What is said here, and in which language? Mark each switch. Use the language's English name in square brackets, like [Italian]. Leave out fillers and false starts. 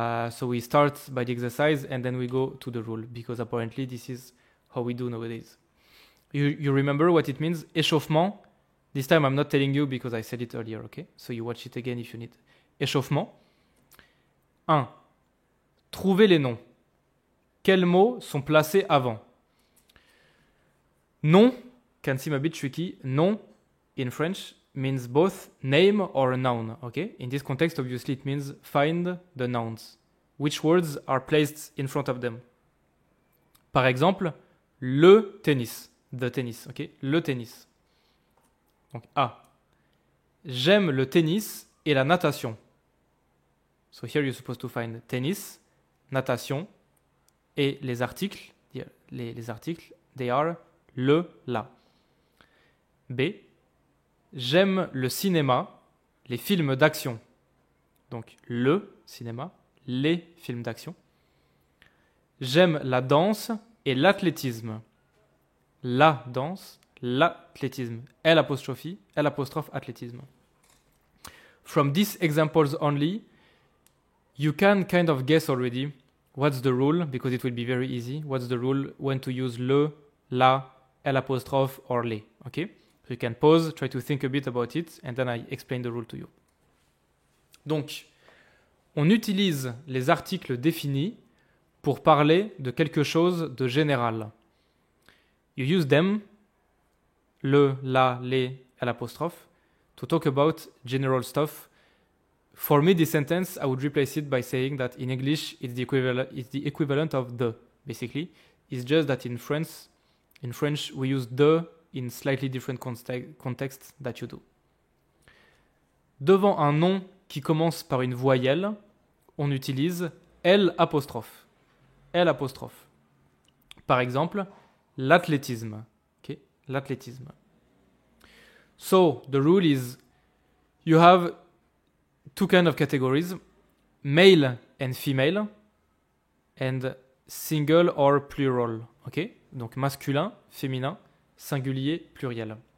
[English] So we start by the exercise and then we go to the rule because apparently this is how we do nowadays. You remember what it means? Échauffement. This time I'm not telling you because I said it earlier, okay? So you watch it again if you need. [French] Échauffement. 1. Trouvez les noms. Quels mots sont placés avant? [English] Nom, can seem a bit tricky. Nom in French means both name or a noun, okay? In this context, obviously, it means find the nouns. Which words are placed in front of them? [French] Par exemple, le tennis. [English] The tennis, okay? [French] Le tennis. Donc, A. J'aime le tennis et la natation. [English] So here you're supposed to find tennis, natation, [French] et les articles, les articles, [English] they are le, la. B. [French] J'aime le cinéma, les films d'action. Donc, le cinéma, les films d'action. J'aime la danse et l'athlétisme. La danse, l'athlétisme. L apostrophe, athlétisme. [English] from these examples only, you can kind of guess already what's the rule, because it will be very easy. What's the rule when to use le, la, l'apostrophe, or les. Okay? So you can pause, try to think a bit about it, and then I explain the rule to you. [French] Donc, on utilise les articles définis pour parler de quelque chose de général. [English] You use them, le, la, les, l'apostrophe, to talk about general stuff. For me, this sentence, I would replace it by saying that in English, it's the equivalent of the, basically. It's just that in French, we use the in slightly different contexts that you do. [French] Devant un nom qui commence par une voyelle, on utilise L apostrophe. L apostrophe. Par exemple, l'athlétisme. Okay? L'athlétisme. [English] So, the rule is you have two kind of categories, male and female, and single or plural. Okay? [French] Donc masculin, féminin, singulier, pluriel.